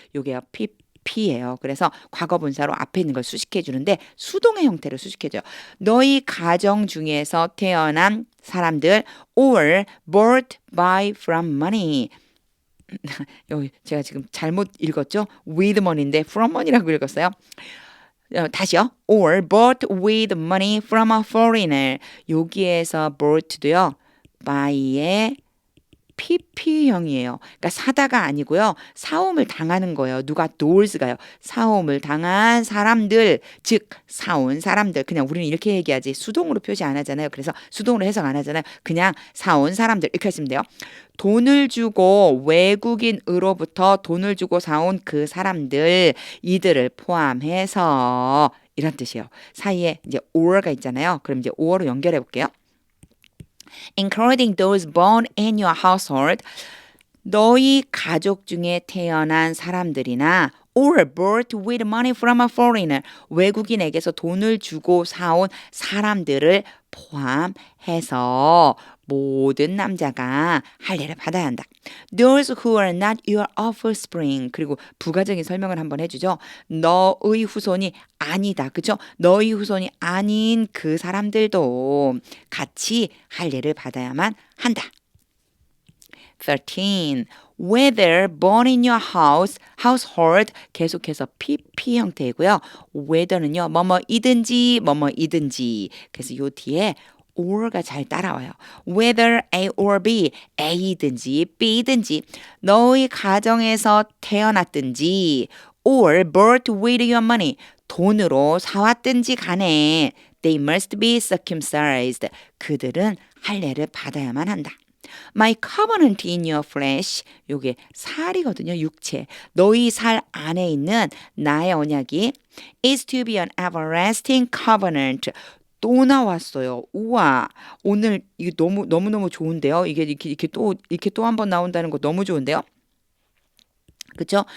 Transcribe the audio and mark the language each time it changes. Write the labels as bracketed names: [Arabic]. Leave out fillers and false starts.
[Korean] 요게요. PP예요. 그래서 과거 분사로 앞에 있는 걸 수식해 주는데 수동의 형태로 수식해 줘요. 너희 가정 중에서 태어난 사람들 [English] or bought by from money. [Korean] 여기 제가 지금 잘못 읽었죠? with money인데 from money라고 읽었어요. 다시요. [English] or bought with money from a foreigner. [Korean] 여기에서 bought도요. by의 PP형이에요. 그러니까 사다가 아니고요. 사옴을 당하는 거예요. 누가 dors가요. 사옴을 당한 사람들, 즉 사온 사람들. 그냥 우리는 이렇게 얘기하지 수동으로 표시 안 하잖아요. 그래서 수동으로 해석 안 하잖아요. 그냥 사온 사람들 이렇게 하시면 돼요. 돈을 주고 외국인으로부터 돈을 주고 사온 그 사람들 이들을 포함해서 이런 뜻이에요. 사이에 이제 or가 있잖아요. 그럼 이제 or로 연결해 볼게요. [English] including those born in your household [Korean] 너희 가족 중에 태어난 사람들이나 [English] or bought with money from a foreigner [Korean] 외국인에게서 돈을 주고 사온 사람들을 포함해서 모든 남자가 할례를 받아야 한다. [English] Those who are not your offspring [Korean] 그리고 부가적인 설명을 한번 해주죠. 너의 후손이 아니다. 그죠? 너의 후손이 아닌 그 사람들도 같이 할례를 받아야만 한다. 13. [English] Whether born in your household [Korean] 계속해서 PP 형태이고요. whether는요. 뭐뭐이든지 뭐뭐이든지 그래서 요 뒤에 or가 잘 따라와요. [English] Whether A or B, [Korean] A든지 B든지 너희 가정에서 태어났든지 [English] or bought with your money [Korean] 돈으로 사왔든지 간에 [English] they must be circumcised [Korean] 그들은 할례를 받아야만 한다. [English] My covenant in your flesh [Korean] 요게 살이거든요. 육체. 너희 살 안에 있는 나의 언약이 [English] is to be an everlasting covenant [Korean] 또 나왔어요. 우와, 오늘 이게 너무 좋은데요. 이게 이렇게 또 한 번 나온다는 거 너무 좋은데요. 그렇죠?